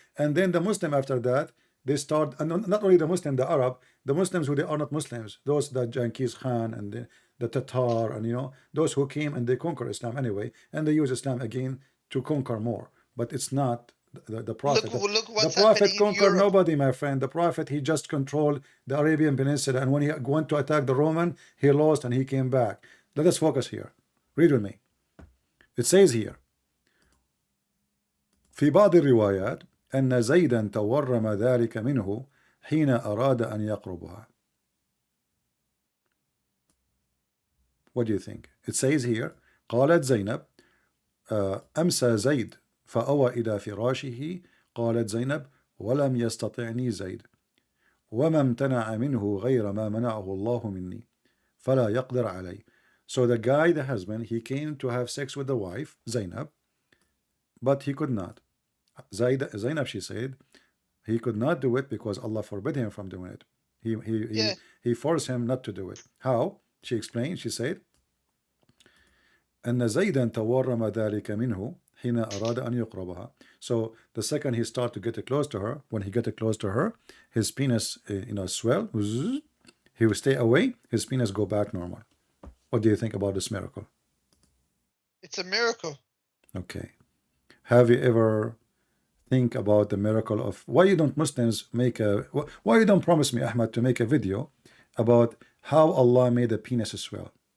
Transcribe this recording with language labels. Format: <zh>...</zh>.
<en>And then the Muslim after that, they start, and not only the Muslim, the Arab, the Muslims who they are not Muslims, those the Genghis Khan and the Tatar, and those who came and they conquer Islam anyway, and they use Islam again to conquer more. But it's not the Prophet. Look the Prophet conquered nobody, my friend. The Prophet, he just controlled the Arabian Peninsula, and when he went to attack the Roman, he lost and he came back. Let us focus here. Read with me. It says here,</en> <ar>في بعض الروايات أن زيدا تورم ذلك منه حين أراد أن يقربها.</ar> <en>What do you think? It says here,</en> <ar>قالت زينب أمسى زيد فأوى إلى فراشه. قالت زينب ولم يستطعني زيد وما امتنع منه غير ما منعه الله مني فلا يقدر علي.</ar> <en>So the guy, the husband, he came to have sex with the wife, Zainab, but he could not. Zainab, she said, he could not do it because Allah forbid him from doing it. He forced him not to do it. How? She explained, she said,</en> <ar>أن زيدا تورم ذلك منه حين أراد أن يقربها.</ar> <en>So the second he started to get close to her, when he get close to her, his penis, swell. He will stay away. His penis go back normal. What do you think about this miracle? It's a miracle. Okay. Have you ever think about the miracle of why you don't Muslims why you don't promise me, Ahmed, to make a video about how Allah made the penis swell?</en>